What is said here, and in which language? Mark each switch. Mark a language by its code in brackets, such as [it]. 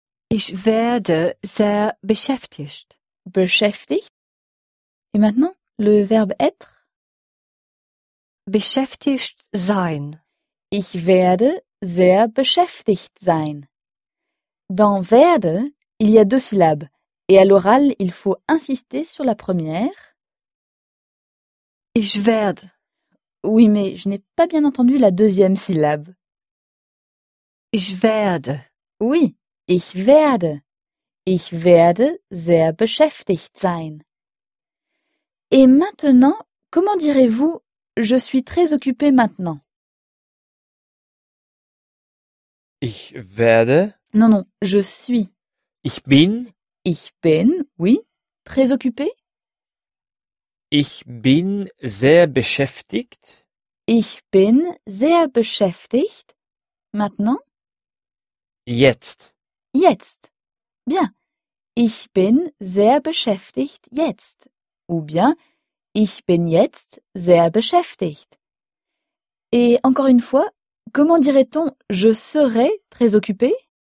[de] Ich werde sehr beschäftigt. Beschäftigt. [fr] Et maintenant, le verbe être. [de] Beschäftigt sein. Ich werde sehr beschäftigt sein. [fr] Dans werde, il y a deux syllabes. Et à l'oral, il faut insister sur la première. [de] Ich werde. [fr] Oui, mais je n'ai pas bien entendu la deuxième syllabe. [de] Ich werde. [fr] Oui. [de] Ich werde. Ich werde sehr beschäftigt sein. [fr] Et maintenant, comment direz-vous je suis très occupé maintenant? [de] Ich werde. [fr] Non, non, je suis. [de] Ich bin. Ich bin, [fr] oui, très occupé. [de] Ich bin sehr beschäftigt. Ich bin sehr beschäftigt. [fr] Maintenant? [de] Jetzt. Jetzt. [fr] Bien. [de] Ich bin sehr beschäftigt jetzt. [fr] Ou bien, [de] ich bin jetzt sehr beschäftigt. [fr] Et encore une fois, comment dirait-on je serai très occupé?